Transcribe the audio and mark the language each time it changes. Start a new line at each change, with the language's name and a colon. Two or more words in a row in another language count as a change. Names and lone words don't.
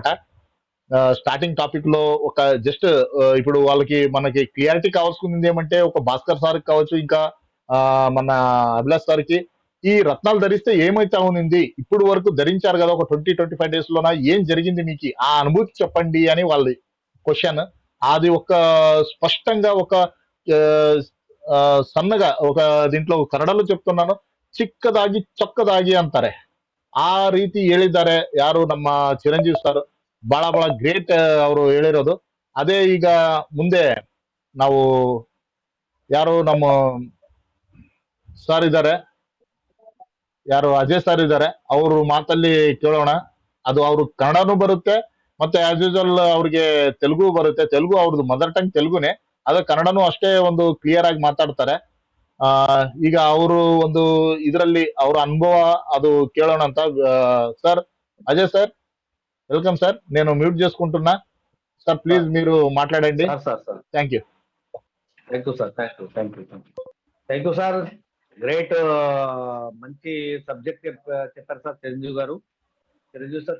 Telugu: స్టార్టింగ్ టాపిక్‌లో ఒక జస్ట్ ఇప్పుడు వాళ్ళకి మనకి క్లియారిటీ కావాల్సింది ఏమంటే ఒక భాస్కర్ సార్‌కి కావచ్చు, ఇంకా మన అభిలాష్ సార్‌కి ఈ రత్నాలు ధరిస్తే ఏమైతా ఉన్నింది? ఇప్పుడు వరకు ధరించారు గదా! ఒక 20, 25 డేస్‌లోన ఏం జరిగింది మీకి? ఆ అనుభూతి చెప్పండి అని వాళ్ళది క్వెషన్. అది ఒక స్పష్టంగా ఒక ఆహ్, సన్నగా ఒక దీంట్లో ಕನ್ನಡಲ್ಲೂ చెప్తున్నాను.
Kannada: ಚಿಕ್ಕದಾಗಿ ಚೊಕ್ಕದಾಗಿ ಅಂತಾರೆ. ಆ ರೀತಿ ಹೇಳಿದ್ದಾರೆ ಯಾರು ನಮ್ಮ ಚಿರಂಜೀವಿ ಸರ್. ಬಹಳ ಬಹಳ ಗ್ರೇಟ್ ಅವರು ಹೇಳಿರೋದು. ಅದೇ ಈಗ ಮುಂದೆ ನಾವು ಯಾರು ನಮ್ಮ ಸರ್ ಇದ್ದಾರೆ. ಯಾರು ಅಜಯ್ ಸರ್ ಇದ್ದಾರೆ. ಅವ್ರ ಮಾತಲ್ಲಿ ಕೇಳೋಣ. ಅದು ಅವ್ರು ಕನ್ನಡನೂ ಬರುತ್ತೆ. ಮತ್ತೆ
English: as usual
Kannada: ಅವ್ರಿಗೆ ತೆಲುಗು ಬರುತ್ತೆ. ತೆಲುಗು ಅವ್ರದ್ದು
English: mother tongue
Kannada: ತೆಲುಗುನೇ. ಆದ್ರೆ ಕನ್ನಡನೂ ಅಷ್ಟೇ ಒಂದು ಕ್ಲಿಯರ್ ಆಗಿ ಮಾತಾಡ್ತಾರೆ. ಈಗ ಅವರು ಒಂದು ಇದರಲ್ಲಿ ಅವರ ಅನುಭವ ಅದು ಕೇಳೋಣ ಅಂತ.
Telugu: సార్ అజయ్ సార్ వెల్కమ్ సార్. నేను మ్యూట్ చేసుకుంటున్నా. సార్ ప్లీజ్ మీరు మాట్లాడండి. సార్
English: thank you. thank you sir, thank you sir.
Telugu: గ్రేట్, మంచి సబ్జెక్ట్ చెప్పారు సార్ చిరంజీవి సార్.